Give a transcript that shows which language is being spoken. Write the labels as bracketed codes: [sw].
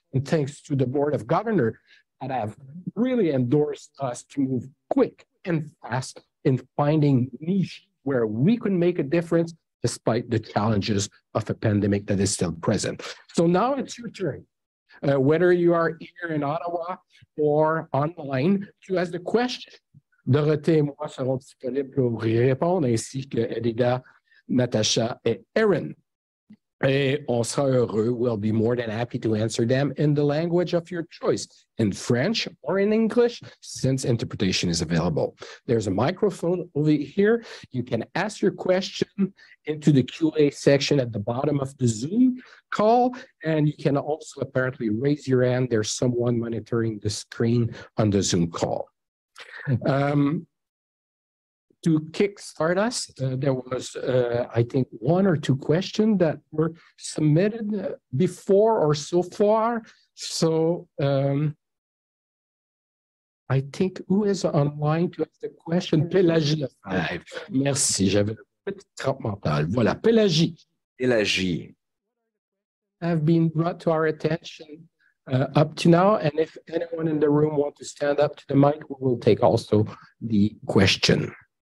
[en] And thanks to the Board of Governors that have really endorsed us to move quick and fast in finding niche where we can make a difference despite the challenges of a pandemic that is still present. So now it's your turn. Whether you are here in Ottawa or online, to ask the question. [fr] Dorothée et moi serons disponibles pour y répondre, ainsi que Edida, Natasha et Erin. Et on sera heureux. [en] We'll be more than happy to answer them in the language of your choice, in French or in English, since interpretation is available. There's a microphone over here. You can ask your question into the QA section at the bottom of the Zoom call, and you can also apparently raise your hand. There's someone monitoring the screen on the Zoom call. To kickstart us, there was, I think, one or two questions that were submitted before or so far. So I think who is online to ask the question? [fr] Pélagie Lefebvre. Merci, j'avais le petit trempe mental. Voilà, Pélagie. Pélagie. [en] Have been brought to our attention up to now. And if anyone in the room wants to stand up to the mic, we will take also the question.